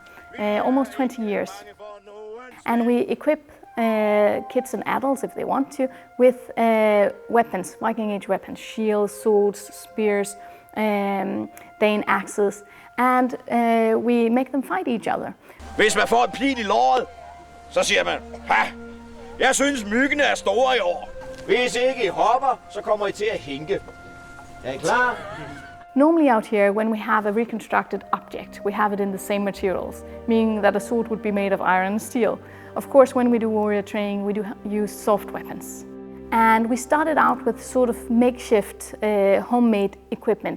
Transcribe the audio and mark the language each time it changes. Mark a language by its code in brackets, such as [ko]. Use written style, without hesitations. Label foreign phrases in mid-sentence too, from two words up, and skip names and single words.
[en] Almost 20 years. And we equip kids and adults, if they want to, with weapons, Viking Age weapons, shields, swords, spears, Dane axes, and we make them fight each other. [da] Hvis man får en pil i låret, så siger man, ha, jeg synes myggene er store i år. Hvis ikke I hopper, så kommer I til at hinke. Er I klar? [en] Normally out here, when we have a reconstructed object, we have it in the same materials, meaning that a sword would be made of iron and steel. Of course, when we do warrior training, we do use soft weapons. And we started out with sort of makeshift homemade equipment.